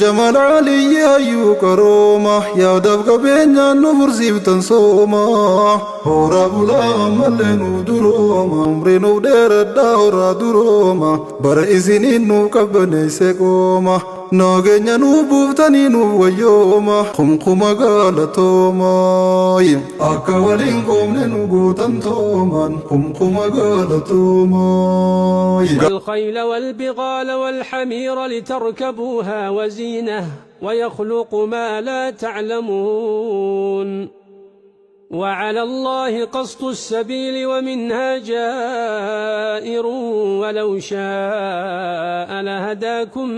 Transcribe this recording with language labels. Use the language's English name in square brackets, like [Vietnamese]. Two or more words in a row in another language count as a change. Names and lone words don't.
[Oromo] Jamaal Aliyyi hayyuu qarooma yaadaaf qabeenyaan nu fursiiftan sooma horaa bulaa ammallee nu durooma umrii nuuf dheeradhaa horaa durooma bara isiniin nuuf qabbaneesse qooma Nageenya nu buuftanii nu wayyooma kumkuma galatooma akka waliin qoomne nu guutan tooman kumkuma galatooma [Arabic] والخيل والبغال والحمير لتركبوها وزينة ويخلق ما لا تعلمون وعلى الله قصد السبيل ومنها جائر ولو شاء لهداكم